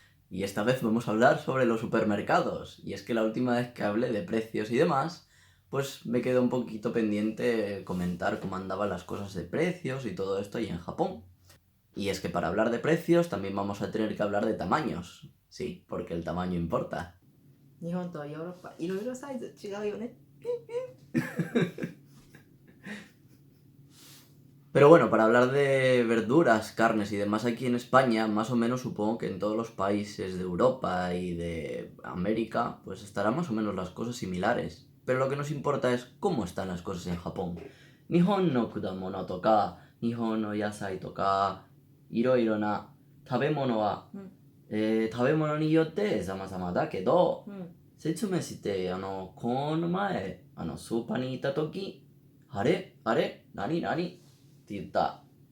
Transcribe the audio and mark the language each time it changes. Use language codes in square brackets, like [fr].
[es] Y esta vez vamos a hablar sobre los supermercados. Y es que la última vez que hablé de precios y demás, pues me quedó un poquito pendiente comentar cómo andaban las cosas de precios y todo esto ahí en Japón. Y es que para hablar de precios también vamos a tener que hablar de tamaños. Sí, porque el tamaño importa. [ja] 日本とヨーロッパ、いろいろサイズ違うよね。 [es] Pero bueno, para hablar de verduras, carnes y demás aquí en España, más o menos supongo que en todos los países de Europa y de América, pues estarán más o menos las cosas similares. Pero lo que nos importa es cómo están las cosas en Japón. [ja] Nihon no kudamono toka, Nihon no yasai toka, iroiro na tabemono wa, 食べ物によって様々だけど、説明して、この前、スーパーに行った時、あれ何って言った。